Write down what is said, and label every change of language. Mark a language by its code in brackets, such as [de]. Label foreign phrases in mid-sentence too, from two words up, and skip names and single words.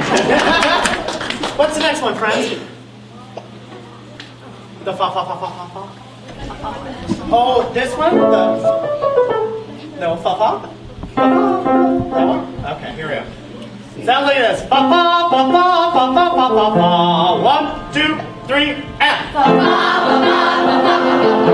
[en] What's the next one, friends? The fa fa fa fa fa fa. Oh, this one? No, fa fa? That one? Okay, here we go. Sounds like this. Fa fa fa fa fa fa fa fa fa. 1, 2, 3, and. Fa fa fa fa fa fa fa fa.